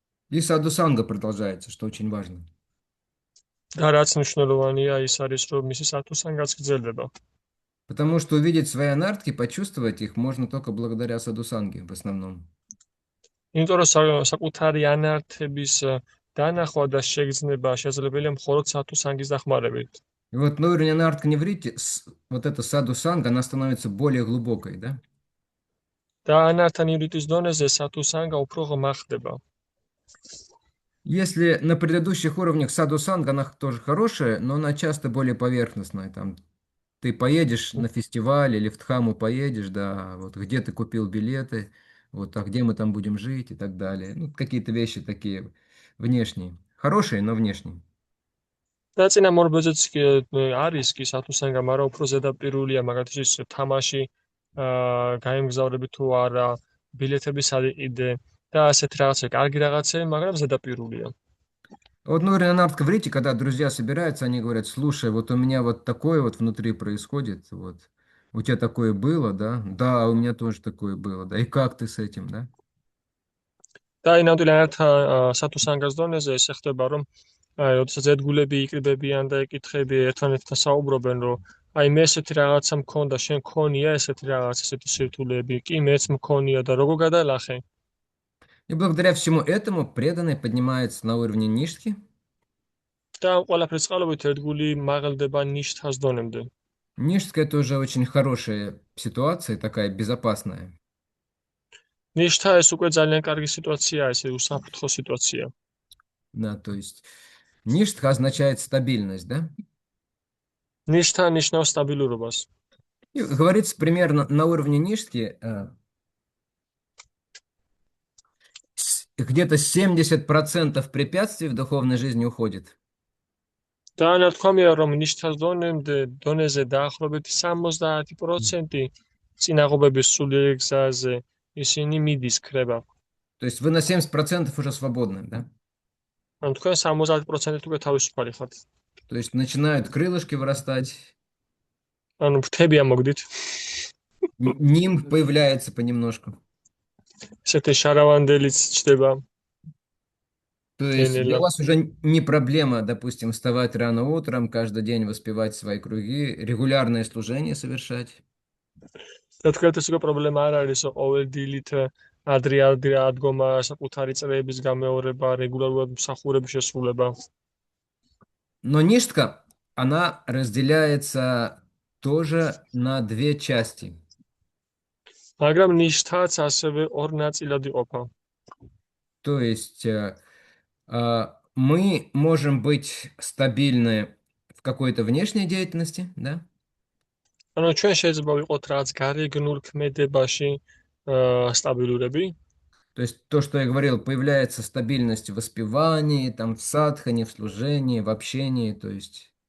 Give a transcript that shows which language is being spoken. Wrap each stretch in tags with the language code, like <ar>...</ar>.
<ru>И садхусанга продолжается, что очень важно.</ru> <ka>და რაც მნიშვნელოვანია ის არის რომ მისი სათუსანგაც გრძელდება.</ka> <ru>Потому что увидеть свои анартхи, почувствовать их можно только благодаря садхусанге в основном.</ru> <ka>იმიტომ რომ საკუთარი ანართების დანახვა და შეგრძნება შესაძლებელია მხოლოდ სათუსანგის დახმარებით.</ka> <ru>И вот на уровне анартха неврити вот эта садхусанга, она становится более глубокой, да?</ru> <ka>და ანართა ნივრიტის დონეზე სათუსანგა უფრო ღრმა ხდება.</ka> <ru>Если на предыдущих уровнях садхусанга, она тоже хорошая, но она часто более поверхностная. Там ты поедешь на фестиваль или в Дхаму поедешь, да, вот где ты купил билеты, вот, а где мы там будем жить и так далее. Ну, какие-то вещи такие внешние. Хорошие, но внешние.</ru> <ka>და წინა მორბედზეც არის კი სათუსანგა, მაგრამ უფრო ზედაპირულია, მაგათი ის თამაში გაემგზავრები თუ არა, ბილეთები სად იყიდე და ასეთ რაღაცები, კარგი რაღაცები, მაგრამ ზედაპირულია.</ka> <ru>Вот, ну, Ренат Кврити, когда друзья собираются, они говорят, слушай, вот у меня вот такое вот внутри происходит, вот, у тебя такое было, да? Да, у меня тоже такое было, да, и как ты с этим, да?</ru> <ka>და აი ნამდვილად ანართა სათუსანგას დონეზე ეს ხდება, რომ აი, როდესაც ერთგულები იკრიბებიან და ეკითხები ერთმანეთთან საუბრობენ, რომ აი მე ესეთი რაღაცა მქონდა, შენ მქონია ესეთი რაღაც, ესეთი სირთულეები, კი მეც მქონია და როგორ გადალახე?</ka> <ru>И благодаря всему этому преданный поднимается на уровне нишки.</ru> <ka>და ყველაფრის წყალობით ერთგული მაღლდება ნიშთას დონემდე.</ka> <ru>Нишка это уже очень хорошая ситуация, такая безопасная.</ru> <ka>ნიშთა ეს უკვე ძალიან კარგი სიტუაციაა, ესე უსაფრთხო სიტუაცია.</ka> <ru>Да, то есть ништха означает стабильность, да?</ru> <ka>ნიშთა ნიშნავს სტაბილურობას.</ka> <ru>И говорится примерно на уровне ништхи где-то 70% препятствий в духовной жизни уходит.</ru> <ka>და ნათქვამია, რომ ნიშთას დონეზე დაახლოებით 70% წინაღობების სულიერი გზაზე ისინი მიდის ქრება.</ka> <ru>То есть вы на 70% уже свободны, да?</ru> <ka>ანუ თქვენ 70% უკვე თავისუფალი ხართ.</ka> <ru>То есть начинают крылышки вырастать,</ru> <ka>ანუ ფრთები ამოგდით.</ka> <ru>нимб появляется понемножку.</ru> <ka>ესეთი შარავანდილიც ჩდება.</ka> <ru>То есть для вас уже не проблема, допустим, вставать рано утром, каждый день воспевать свои круги, регулярное служение совершать.</ru> <ka>და თქვენ ეს უკვე პრობლემა არ არის, რომ ყოველ დილით ადრე ადგომა, საკუთარი წრეების გამეორება, რეგულარულად მსახურების შესრულება.</ka> <ru>Но ништха, она разделяется тоже на две части.</ru> <ka>მაგრამ ნიშთაც ასევე ორ ნაწილად იყოფა.</ka> <ru>То есть мы можем быть стабильны в какой-то внешней деятельности, да?</ru> <ka>ანუ ჩვენ შეიძლება ვიყოთ რაღაც გარეგნულ ქმედებაში стабилурები.</ka> <ru>То есть то, что я говорил, появляется стабильность в воспевании, там в садхане, в служении, в общении, то есть.</ru>